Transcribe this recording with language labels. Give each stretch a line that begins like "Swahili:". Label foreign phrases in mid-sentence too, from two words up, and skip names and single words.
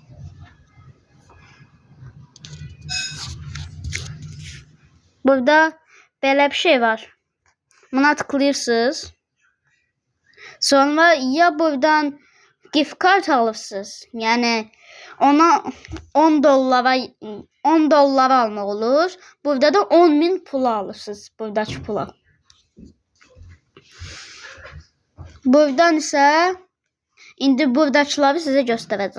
Azerbaijani: Burada Belə bir şey var. Buna tıklayırsınız. Sonra ya buradan gift card alırsınız. Yani ona 10 dollara 10 dollar almaq olur. Burada da 10.000 pul alırsınız. Buradakı pula. Buradan isə indi buradakıları sizə göstərəcəm.